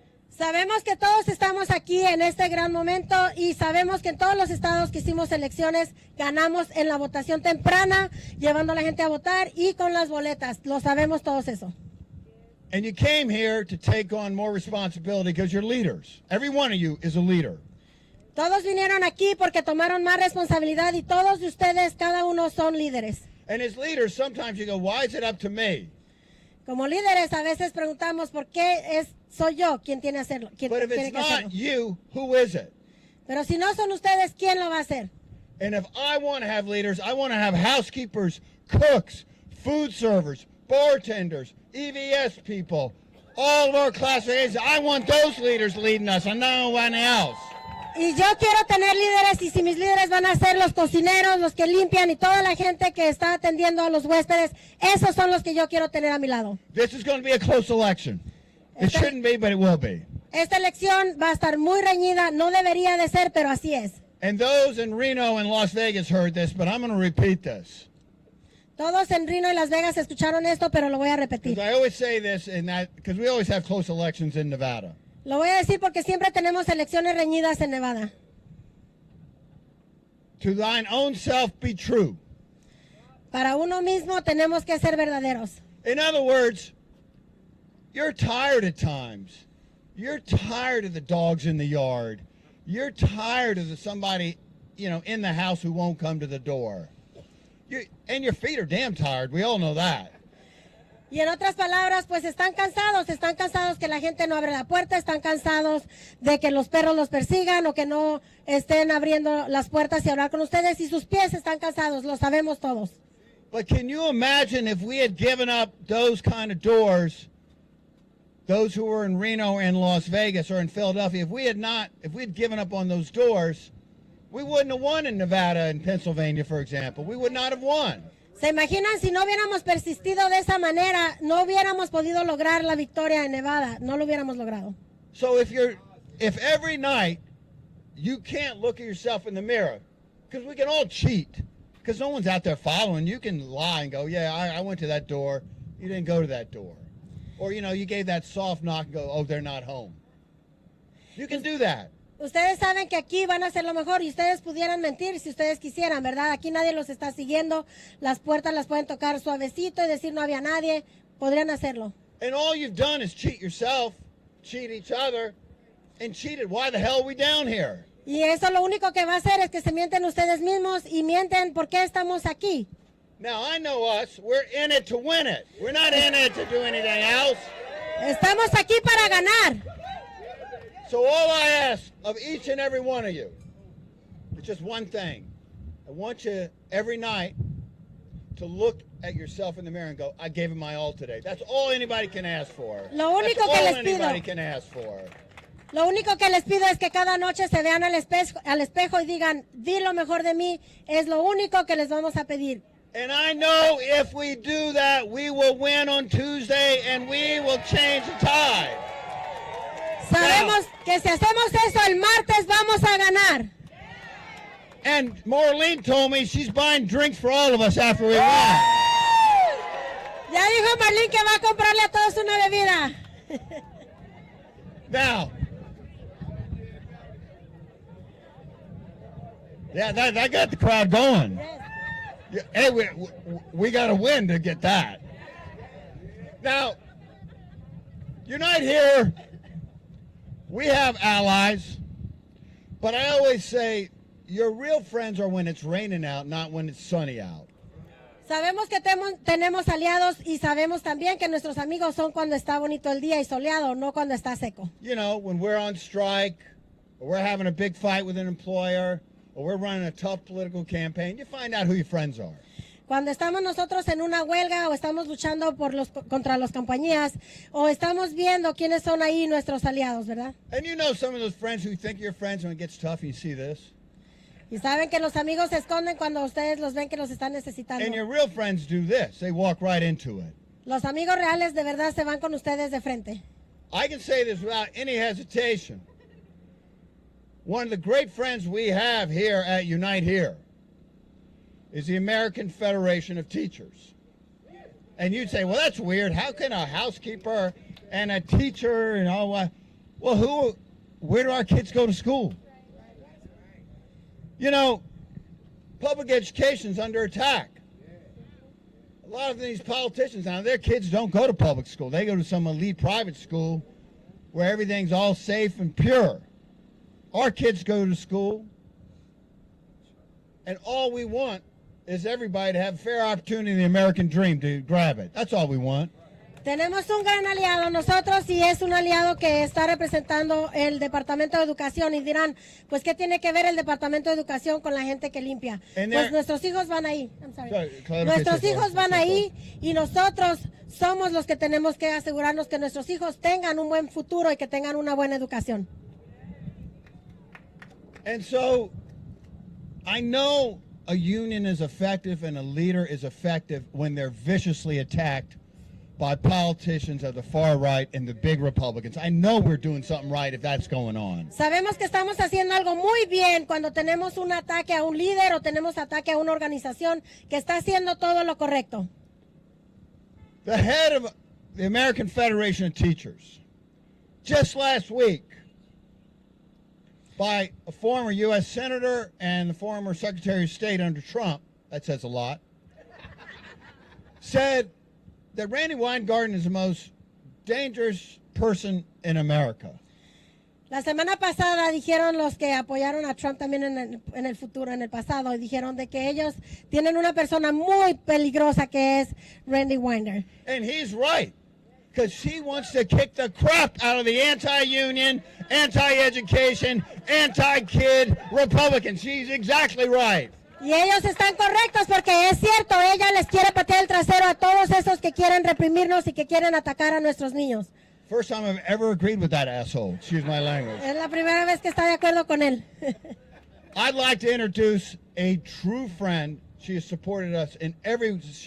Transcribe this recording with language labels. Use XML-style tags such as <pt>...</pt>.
<es>Sabemos que todos estamos aquí en este gran momento y sabemos que en todos los estados que hicimos elecciones ganamos en la votación temprana, llevando a la gente a votar y con las boletas. Lo sabemos todos eso.</es> <en>And you came here to take on more responsibility because you're leaders. Every one of you is a leader.</en> <es>Todos vinieron aquí porque tomaron más responsabilidad y todos de ustedes, cada uno son líderes.</es> <en>And as leaders, sometimes you go, why is it up to me?</en> <es>Como líderes a veces preguntamos por qué soy yo quien tiene hacerlo. Quien</es> <en>But if</en> <es>tiene</es> <en>it's</en> <es>que hacerlo.</es> <en>not you, who is it?</en> <es>Pero si no son ustedes, ¿quién lo va a hacer?</es> <en>And if I want to have leaders, I want to have housekeepers, cooks, food servers, bartenders, EVS people, all of our classifications. I want those leaders leading us and no one else.</en> <es>Y yo quiero tener líderes, y si mis líderes van a ser los cocineros, los que limpian y toda la gente que está atendiendo a los huéspedes, esos son los que yo quiero tener a mi lado.</es> <en>This is going to be a close election. It shouldn't be, but it will be.</en> <es>Esta elección va a estar muy reñida, no debería de ser, pero así es.</es> <en>And those in Reno and Las Vegas heard this, but I'm going to repeat this.</en> <es>Todos en Reno y Las Vegas escucharon esto, pero lo voy a repetir.</es> <en>Because I always say this, because we always have close elections in Nevada.</en> <es>Lo voy a decir porque siempre tenemos elecciones reñidas en Nevada.</es> <en>To thine own self be true.</en> <es>Para uno mismo tenemos que ser verdaderos.</es> <en>In other words, you're tired at times. You're tired of the dogs in the yard. You're tired of somebody, in the house who won't come to the door. And your feet are damn tired. We all know that.</en> <es>Y en otras palabras, pues están cansados que la gente no abre la puerta, están cansados de que los perros los persigan o que no estén abriendo las puertas y hablar con ustedes, y sus pies están cansados, lo sabemos todos.</es> <en>But can you imagine if we had given up those kind of doors, those who were in Reno and Las Vegas or in Philadelphia, if we had given up on those doors, we wouldn't have won in Nevada and Pennsylvania, for example. We would not have won.</en> <es>¿Se imaginan si no hubiéramos persistido de esa manera, no hubiéramos podido lograr la victoria en Nevada? No lo hubiéramos logrado.</es> <en>So if every night you can't look at yourself in the mirror, because we can all cheat, because no one's out there following. You can lie and go, yeah, I went to that door. You didn't go to that door. Or, you gave that soft knock and go, oh, they're not home. You can do that.</en> <es>Ustedes saben que aquí van a hacer lo mejor y ustedes pudieran mentir si ustedes quisieran, ¿verdad? Aquí nadie los está siguiendo, las puertas las pueden tocar suavecito y decir no había nadie, podrían hacerlo.</es> <en>And all you've done is cheat yourself, cheat each other, and cheated. Why the hell are we down here?</en> <es>Y eso lo único que va a hacer es que se mienten ustedes mismos y mienten por qué estamos aquí.</es> <en>Now, I know us. We're in it to win it. We're not in it to do anything else.</en> <es>Estamos aquí para ganar.</es> <en>So all I ask of each and every one of you is just one thing. I want you every night to look at yourself in the mirror and go, I gave it my all today. That's all anybody can ask for.</en> <es>Lo único</es> <en>That's</en> <es>que</es> <en>all</en> <es>les pido.</es> <en>anybody can ask for.</en> <es>Lo único que les pido es que cada noche se vean al espejo y digan, di lo mejor de mí, es lo único que les vamos a pedir.</es> <en>And I know if we do that, we will win on Tuesday and we will change the tide.</en> <es>Sabemos que si hacemos eso el martes vamos a ganar.</es> <en>And Maureen told me she's buying drinks for all of us after we win.</en> <es>Ya dijo Marlene que va a comprarle a todos una bebida.</es> <en>Now, yeah, that got the crowd going. Yeah, hey, we got to win to get that. Now, Unite here, we have allies, but I always say your real friends are when it's raining out, not when it's sunny out.</en> <es>Sabemos que tenemos aliados y sabemos también que nuestros amigos son cuando está bonito el día y soleado, no cuando está seco.</es> <en>You know, when we're on strike, or we're having a big fight with an employer, or we're running a tough political campaign, you find out who your friends are.</en> <es>Cuando estamos nosotros en una huelga o estamos luchando contra las compañías o estamos viendo quiénes son ahí nuestros aliados, ¿verdad?</es> <en>And you know some of those friends who think you're friends when it gets tough and you see this.</en> <es>Y saben que los amigos se esconden cuando ustedes los ven que los están necesitando.</es> <en>And your real friends do this. They walk right into it.</en> <es>Los amigos reales de verdad se van con ustedes de frente.</es> <en>I can say this without any hesitation. One of the great friends we have here at Unite Here is the American Federation of Teachers. And you'd say, well, that's weird. How can a housekeeper and a teacher and all that? Well, where do our kids go to school? You know, public education's under attack. A lot of these politicians now, their kids don't go to public school. They go to some elite private school where everything's all safe and pure. Our kids go to school, and all we want is everybody to have a fair opportunity in the American dream to grab it. That's all we want.</en> <es>Tenemos un gran aliado nosotros y es un aliado que está representando el Departamento de Educación y dirán, pues ¿qué tiene que ver el Departamento de Educación con la gente que limpia? Pues nuestros hijos van ahí. Nuestros hijos van ahí y nosotros somos los que tenemos que asegurarnos que nuestros hijos tengan un buen futuro y que tengan una buena educación.</es> <en>And so, I know a union is effective and a leader is effective when they're viciously attacked by politicians of the far right and the big Republicans. I know we're doing something right if that's going on.</en> <es>Sabemos que estamos haciendo algo muy bien cuando tenemos un ataque a un líder o tenemos ataque a una organización que está haciendo todo lo correcto.</es> <en>The head of the American Federation of Teachers, just last week, by a former U.S. Senator and the former Secretary of State under Trump, that says a lot, said that Randi Weingarten is the most dangerous person in America.</en> <es>La semana pasada dijeron los que apoyaron a Trump también en el futuro, en el pasado, y dijeron de que ellos tienen una persona muy peligrosa que es Randi Weingarten.</es> <en>And he's right, because she wants to kick the crap out of the anti-union, anti-education, anti-kid Republicans. She's exactly right.</en> <es>Y ellos están correctos porque es cierto, ella les quiere patear el trasero a todos esos que quieren reprimirnos y que quieren atacar a nuestros niños.</es> <en>First time I've ever agreed with that asshole. Excuse my language.</en> <es>Es la primera vez que está de acuerdo con él.</es> <en>I'd like to introduce a true friend. She has supported us in every</en>